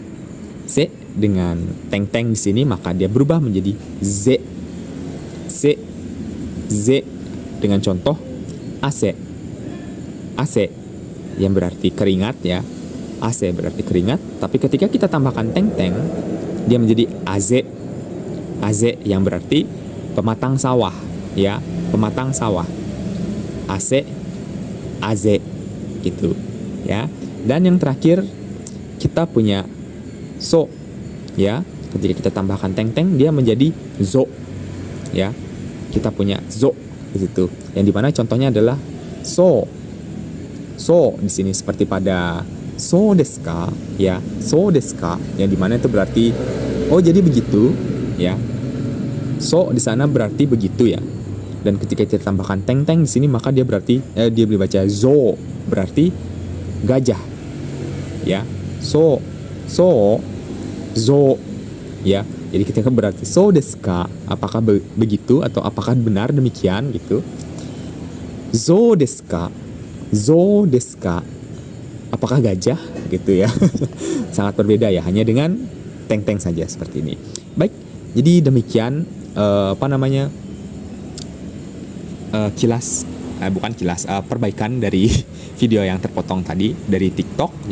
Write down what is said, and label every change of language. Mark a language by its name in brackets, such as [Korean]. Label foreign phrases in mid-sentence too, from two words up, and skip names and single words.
[Indonesian] Se dengan teng-teng di sini maka dia berubah menjadi z, se, z dengan contoh AC, AC yang berarti keringat ya, AC berarti keringat, tapi ketika kita tambahkan teng-teng dia menjadi AZ, AZ yang berarti pematang sawah, ya, pematang sawah, AC, AZ gitu ya. Dan yang terakhir kita punya so, ya, ketika kita tambahkan teng-teng dia menjadi zo, ya, kita punya zo di situ, yang dimana contohnya adalah so, so di sini seperti pada [Japanese] そうですか, [Indonesian] ya, [Japanese] そうですか, [Indonesian] yang dimana itu berarti oh jadi begitu, ya, So di sana berarti begitu ya. Dan ketika kita tambahkan teng teng di sini maka dia berarti dia dibaca zo, berarti gajah. Ya. So zo ya. Jadi ketika berarti [Japanese] そうですか, [Indonesian] apakah begitu atau apakah benar demikian gitu. [Japanese] 象ですか？象ですか? [Indonesian] Apakah gajah gitu ya. Sangat berbeda ya, hanya dengan teng-teng saja seperti ini. Baik, jadi demikian perbaikan dari video yang terpotong tadi dari TikTok.